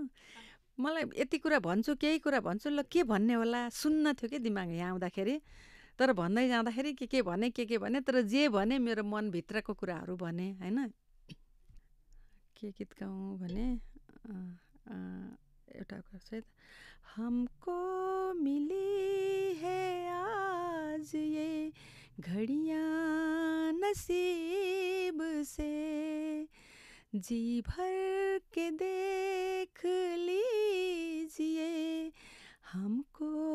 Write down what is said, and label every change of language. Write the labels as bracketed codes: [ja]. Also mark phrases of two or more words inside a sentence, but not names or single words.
[ne] मलाई यति कुरा भन्छु, केही कुरा भन्छु, ल के भन्ने होला सुन्न थियो कि दिमाग यहाँ आउँदाखेरि, तर भन्दै जाँदाखेरि के भने तर जे भने मेरो मनभित्रको कुराहरू भने हैन। के गीत गाउँ भने एउटा [hi] सायद हमको मिली है आज ये घड़ियाँ नसीब से, जी भर के देख लीजिए हमको